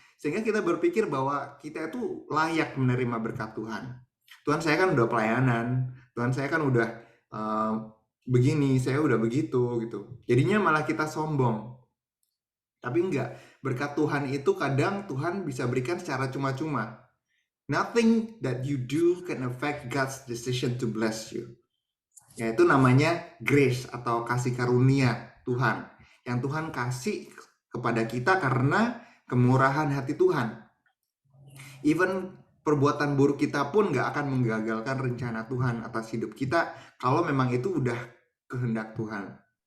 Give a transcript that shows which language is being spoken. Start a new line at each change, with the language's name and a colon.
Indonesian: Sehingga kita berpikir bahwa kita itu layak menerima berkat Tuhan. Tuhan saya kan udah pelayanan, Tuhan saya kan udah begini, saya udah begitu gitu. Jadinya malah kita sombong. Tapi enggak, berkat Tuhan itu kadang Tuhan bisa berikan secara cuma-cuma.
English: Nothing that you do can affect God's decision to bless you.
Indonesian: Yaitu namanya grace atau kasih karunia Tuhan. Yang Tuhan kasih kepada kita karena kemurahan hati Tuhan. Even perbuatan buruk kita pun gak akan menggagalkan rencana Tuhan atas hidup kita kalau memang itu udah kehendak Tuhan.